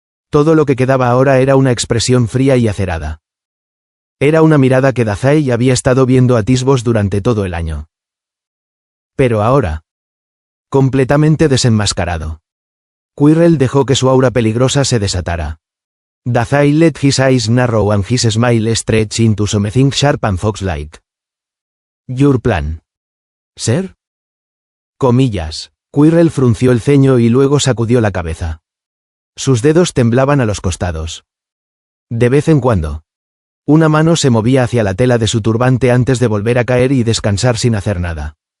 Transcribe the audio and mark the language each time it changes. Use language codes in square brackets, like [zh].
[es] Todo lo que quedaba ahora era una expresión fría y acerada. Era una mirada que Dazai había estado viendo a atisbos durante todo el año. Pero ahora, completamente desenmascarado. Quirrell dejó que su aura peligrosa se desatara. [en] Dazai let his eyes narrow and his smile stretch into something sharp and fox-like. Your plan. [es] ¿Ser? Comillas. Quirrell frunció el ceño y luego sacudió la cabeza. Sus dedos temblaban a los costados. De vez en cuando, una mano se movía hacia la tela de su turbante antes de volver a caer y descansar sin hacer nada.